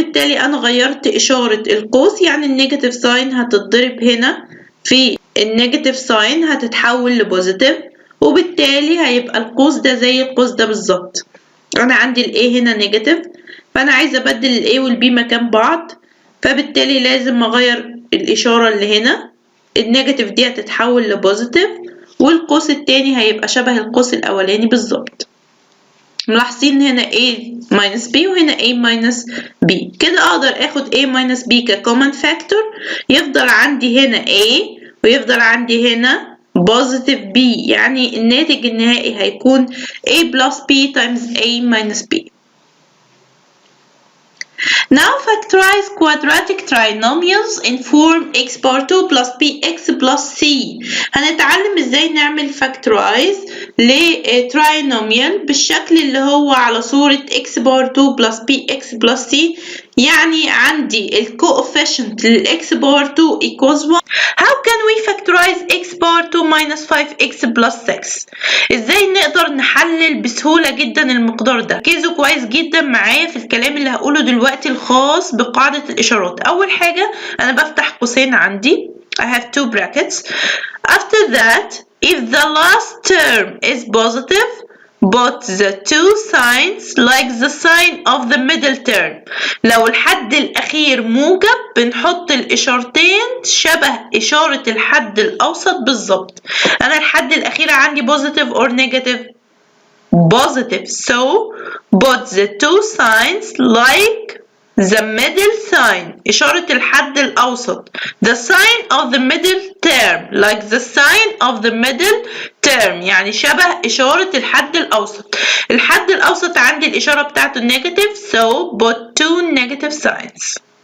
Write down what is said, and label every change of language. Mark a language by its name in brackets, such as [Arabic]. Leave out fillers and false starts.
[Arabic] بالتالي أنا غيرت إشارة القوس، يعني النيجاتيف ساين هتتضرب هنا في النيجاتيف ساين هتتحول لبوزيتيف، وبالتالي هيبقى القوس ده زي القوس ده بالظبط. انا عندي ال A هنا نيجاتيف، فانا عايزه ابدل ال A وال B مكان بعض، فبالتالي لازم اغير الاشاره اللي هنا. النيجاتيف دي هتتحول لبوزيتيف والقوس التاني هيبقى شبه القوس الاولاني بالظبط. ملاحظين هنا A minus B وهنا A minus B. كده اقدر اخد A minus B كcommon factor، يفضل عندي هنا A ويفضل عندي هنا positive B، يعني الناتج النهائي هيكون A plus B times A minus B. [English] Now factorize quadratic trinomials in form x bar 2 plus bx plus c. [Arabic] هنتعلم ازاي نعمل factorize لتراينوميال بالشكل اللي هو على صورة x bar 2 plus bx plus c. يعني عندي ال coefficient لل x bar 2 equals 1. [English] How can we factorize x bar 2 minus 5x plus 6؟ [Arabic] ازاي نقدر نحلل بسهولة جدا المقدار ده؟ ركزوا كويس جدا معايا في الكلام اللي هقوله دلوقتي الخاص بقاعدة الإشارات. أول حاجة أنا بفتح قوسين عندي [English] I have two brackets. After that if the last term is positive but the two signs like the sign of the middle term. [Arabic] لو الحد الأخير موجب بنحط الإشارتين شبه إشارة الحد الأوسط بالظبط. أنا الحد الأخير عندي [English] positive or negative؟ [Arabic] positive. [English] So put the two signs like the middle sign [Arabic] إشارة الحد الأوسط. [English] The sign of the middle term like the sign of the middle term، [Arabic] يعني شبه إشارة الحد الأوسط. الحد الأوسط عندي الإشارة بتاعته negative، [English] so put two negative signs.